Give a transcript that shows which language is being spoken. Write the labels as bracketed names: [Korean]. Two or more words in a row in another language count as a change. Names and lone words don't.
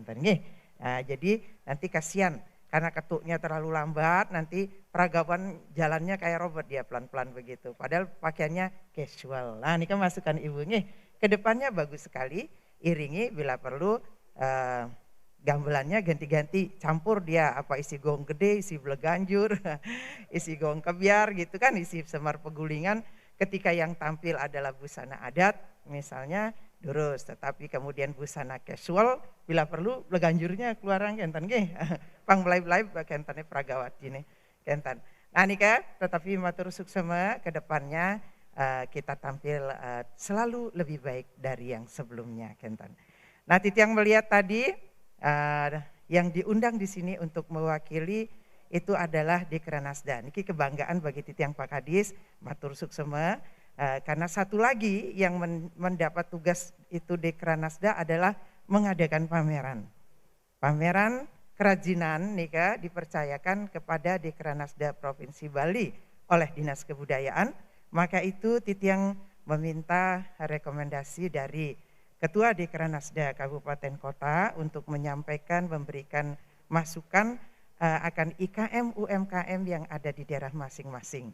[Indonesian] Jadi nanti kasihan karena ketuknya terlalu lambat, nanti peragaman jalannya kayak robot dia pelan-pelan begitu. Padahal pakaiannya casual. Nah ini kan masukan Ibu nih, kedepannya bagus sekali, iringi bila perlu. Gamelannya ganti-ganti, campur dia apa isi gong gede, isi beleganjur, isi gong kebiar gitu kan, isi semar pegulingan. Ketika yang tampil adalah busana adat misalnya durus, tetapi kemudian busana casual bila perlu beleganjurnya keluaran [Balinese] kenten nggih. Pang belai-belai kentane pragawati nih kenten. [Indonesian] Nah nika tetapi [Balinese] matur suksema [Indonesian] ke depannya kita tampil selalu lebih baik dari yang sebelumnya kenten. Nah, Titiang melihat tadi yang diundang di sini untuk mewakili itu adalah Dekranasda. Niki kebanggaan bagi Titiang Pak Kadis, [Balinese] matur suksema, [Indonesian] karena satu lagi yang mendapat tugas itu Dekranasda adalah mengadakan pameran. Pameran kerajinan nika dipercayakan kepada Dekranasda Provinsi Bali oleh Dinas Kebudayaan, maka itu Titiang meminta rekomendasi dari Ketua Dekranasda Kabupaten Kota untuk menyampaikan, memberikan masukan akan IKM UMKM yang ada di daerah masing-masing.